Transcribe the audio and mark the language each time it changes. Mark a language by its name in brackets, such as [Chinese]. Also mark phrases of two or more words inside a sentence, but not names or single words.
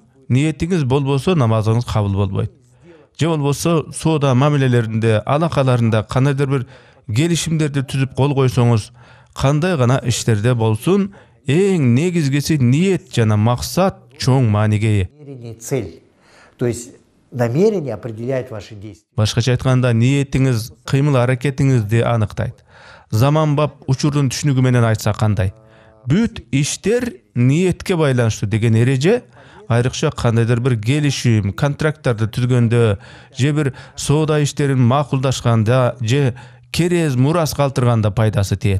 [Kyrgyz] Ниетиңиз болбосо, намазыңыз кабыл болбойт. Же болбосо, соода мамилелеринде, алакаларында кандайдыр бир келишимдерди түзүп кол койсоңуз, кандай гана иштерде болсун, эң негизгиси ниет жана максат чоң мааниге ээ. [Russian] Намерение, цель. То есть намерение определяет ваши действия. [Kyrgyz] Башкача айтканда, ниетиңиз кыймыл аракетиңизди аныктайт. Заманбап учурдун түшүнүгү менен айтсак кандай? Бүт иштер ниетке байланыштуу деген эреже айрыкча кандайдыр бир келишим, контракттарды түзгөндө, же бир соода иштерин макулдашканда, же керез мурас калтырганда пайдасы тиет.